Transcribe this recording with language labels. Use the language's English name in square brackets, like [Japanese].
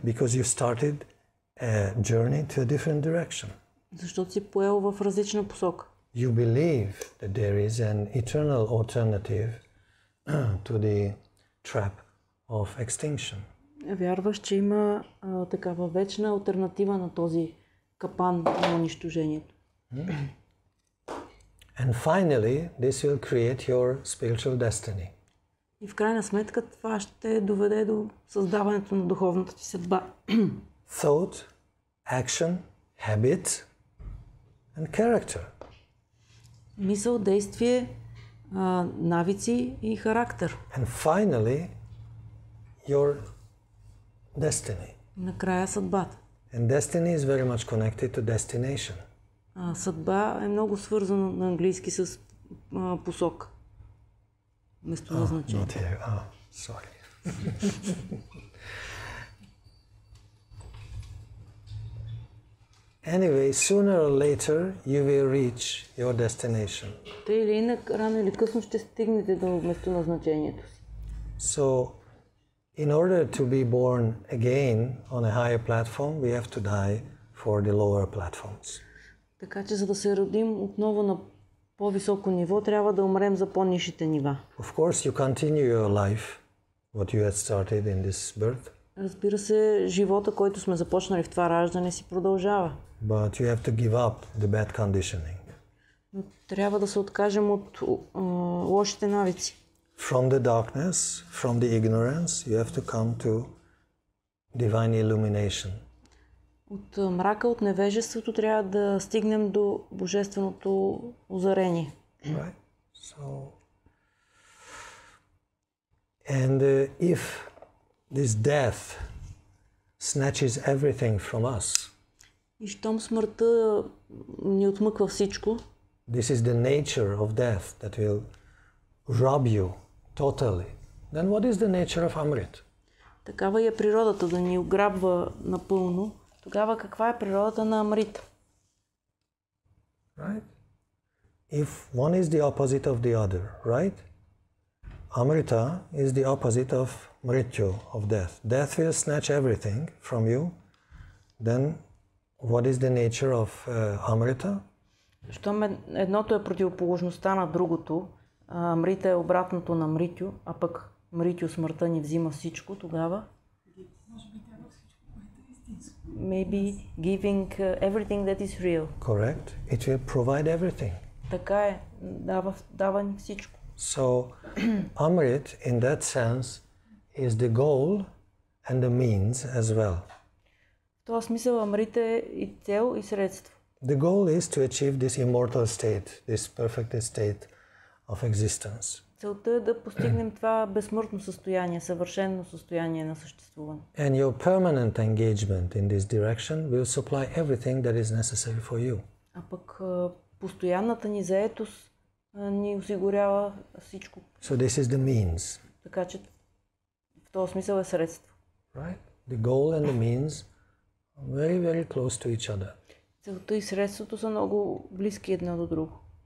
[English] Because you started a journey to a different direction. [Bulgarian] Защото си поел в различна посока. [English] You believe that there is an eternal alternative to the trap of extinction. [Bulgarian] Вярваш, че има такава вечна алтернатива на този капан на унищожението. [English] And finally, this will create your spiritual destiny. [Bulgarian] И в крайна сметка това ще доведе до създаването на духовната ти съдба. [English] Thought, action, habit, and character. [Bulgarian] Мисъл, действие, навици и характер. [English] And finally, your destiny. [Bulgarian] Накрая съдбата. [English] And destiny is very much connected to destination. [Bulgarian] Съдба е много свързана на английски с посока. Местоназначение. [English] Not here. Oh, sorry. Anyway, sooner or later you will reach your destination. [Bulgarian] Тъй или инак, рано или късно ще стигнете до местоназначението си. [English] So, in order to be born again on a higher platform, we have to die for the lower platforms. [Bulgarian] Така че, за да се родим отново на по-високо ниво, трябва да умрем за по-нишите нива. [English] Of course, you continue your life, what you had started in this birth. [Bulgarian] Разбира се, живота, който сме започнали в това раждане, си продължава. [English] But you have to give up the bad conditioning. [Bulgarian] Но трябва да се откажем от лошите навици. [English] From the darkness, from the ignorance, you have to come to divine illumination. [Bulgarian] От мрака, от невежеството трябва да стигнем до божественото озарение. [English] Right? So, and if this death snatches everything from us, [Bulgarian] И щом смъртта ни отмъква всичко, [English] this is the nature of death that will rob you totally, then what is the nature of Amrit? [Bulgarian] такава е природата да ни ограбва напълно. Тогава каква е природата на Амрита? [English] Right? If one is the opposite of the other, right? Amrita is the opposite of Mrityu, of death. Death will snatch everything from you. Then what is the nature of Amrita? [Bulgarian] Щом едното е противоположността на другото, Амрита е обратното на Мритю, а пък Мритю смъртта ни взима всичко, тогава? Може би трябва всичко. [English] maybe giving everything that is real. Correct? It will provide everything. [Bulgarian] Така е, дава ни всичко. [English] So, Amrit, in that sense, is the goal and the means as well. [Bulgarian] В този смисъл Амрит е и цел, и средство. [English] The goal is to achieve this immortal state, this perfect state of existence. [Bulgarian] Целта е да постигнем това безсмъртно състояние, съвършено състояние на съществуване. [English] And your permanent engagement in this direction will supply everything that is necessary for you. [Bulgarian] А пък постоянната ни заетост ни осигурява всичко. [English] So this is the means. [Bulgarian] Така че в този смисъл е средство. [English] Right? The goal and the means are very, very close to each other. [Bulgarian] Целта и средството са много близки едно до друго.